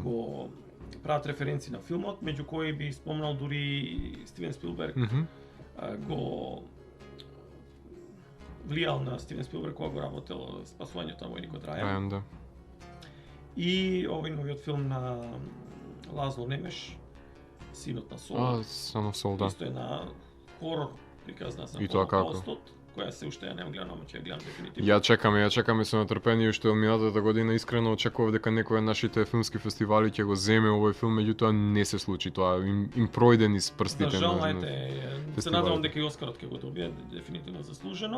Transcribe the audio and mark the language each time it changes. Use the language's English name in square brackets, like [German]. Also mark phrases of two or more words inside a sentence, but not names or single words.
[Macedonian] Го прават референции на филмот, меѓу кои би спомнал дури Стивен Спилберг. Го влијал на Стивен Спилберг кога го работел Спасувањето на војникот Рајан. Да. И овој новиот филм на Лазло Немеш, Синот на Сол. Son of Soul, да. Исто е на хорор приказна за Холокаустот, која се уште ја немам гледано, ама ќе ја гледам дефинитивно. Ја чекаме со нетрпение, уште од минатата година искрено очекував дека некој од нашите филмски фестивали ќе го земе овој филм, меѓутоа не се случи тоа. Им пројде низ прстите. За жал, се надевам дека и Оскарот ќе го добие, дефинитивно заслужено.